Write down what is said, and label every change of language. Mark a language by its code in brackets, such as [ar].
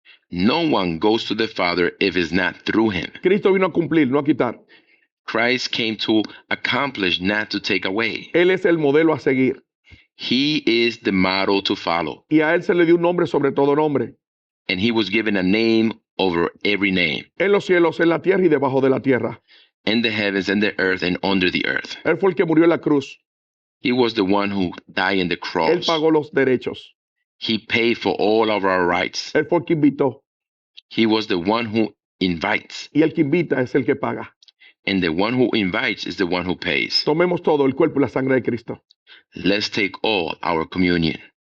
[en] No one goes to the Father if it's not through him. [es] Cristo vino a cumplir, no a quitar. [en] Christ came to accomplish, not to take away. [es] Él es el modelo a seguir. [en] He is the model to follow. [es] Y a Él se le dio un nombre sobre todo nombre. [en] And he was given a name over every name, [es] En los cielos, en la tierra y debajo de la tierra. [en] in the heavens and the earth and under the earth. [es] Él fue el que murió en la cruz. [en] He was the one who died in the [es] Él [en] cross. [es] pagó los derechos. [en] He paid for all of our rights. [es] Él fue el que invitó. [en] He was the one who invites, [es] Y el que invita es el que paga. [en] and the one who invites is the one who pays. [es] Tomemos todo, el cuerpo y la sangre de Cristo. [en] Let's take all our communion.